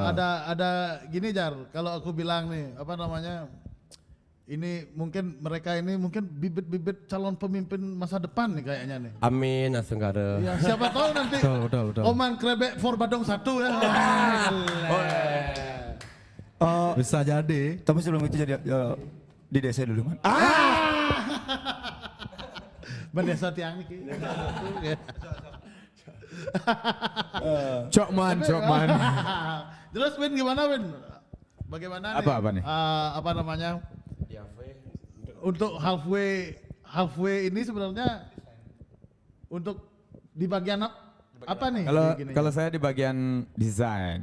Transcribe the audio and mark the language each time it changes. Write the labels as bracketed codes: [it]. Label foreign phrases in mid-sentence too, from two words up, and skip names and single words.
[id] ada gini Jar, kalau aku bilang nih apa namanya, ini mungkin mereka ini mungkin bibit-bibit calon pemimpin masa depan nih kayaknya nih. Amin Asukada. Ya siapa tahu nanti Betul. Oman Krebek for Badong 1 ya. Bisa jadi. Tapi sebelum itu jadi di desa dulu, man. Bendesa tiang nih. Cokman. Terus Win gimana Win? Bagaimana Apa nih? Apa namanya? Untuk halfway ini sebenarnya untuk di bagian apa nih? Gini. Kalau saya di bagian desain.